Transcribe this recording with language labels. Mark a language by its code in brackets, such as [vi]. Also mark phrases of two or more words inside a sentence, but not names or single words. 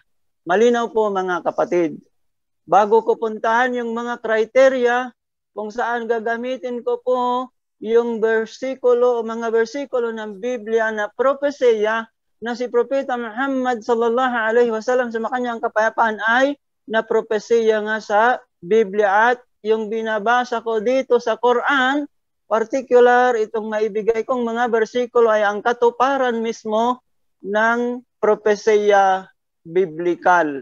[tl] Malinaw po mga kapatid. Bago ko puntahan yung mga kriteria kung saan gagamitin ko po yung versikulo o mga versikulo ng Biblia na propesya na si Propeta Muhammad [ar] صلى الله عليه وسلم [tl] sa kanyang kapayapaan ay napropesya nga sa Biblia, at yung binabasa ko dito sa Quran, particular itong maibigay kong mga bersikulo ay ang katuparan mismo ng propesya biblikal.